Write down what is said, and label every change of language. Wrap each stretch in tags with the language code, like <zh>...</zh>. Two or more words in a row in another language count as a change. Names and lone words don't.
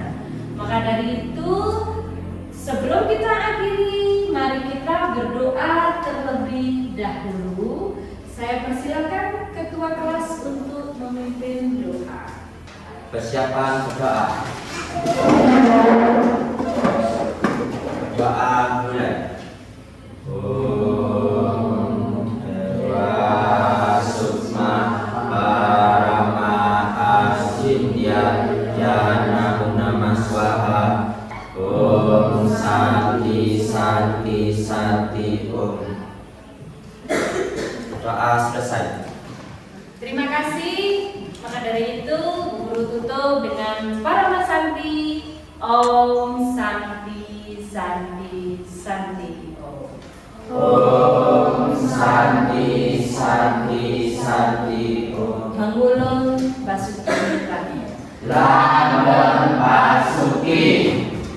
<id>Maka dari itu, sebelum kita akhiri, mari kita berdoa terlebih dahulu. Saya persilakan ketua kelas untuk memimpin doa. Persiapan berdoa. Doa mulai.</id> <sa>Om Dewa Sukma Parama Asindya Jana Nama Swaha. Om Santi Santi Santi Om.</sa> <id>Doa selesai. Terima kasih. Maka dari itu, guru tutup dengan Parama Santi.</id> <sa>Om Santi Santi Santi Om. Om Santi Santi Santi Om. Mangulung Basuki Kami. Langgeng Basuki.</sa>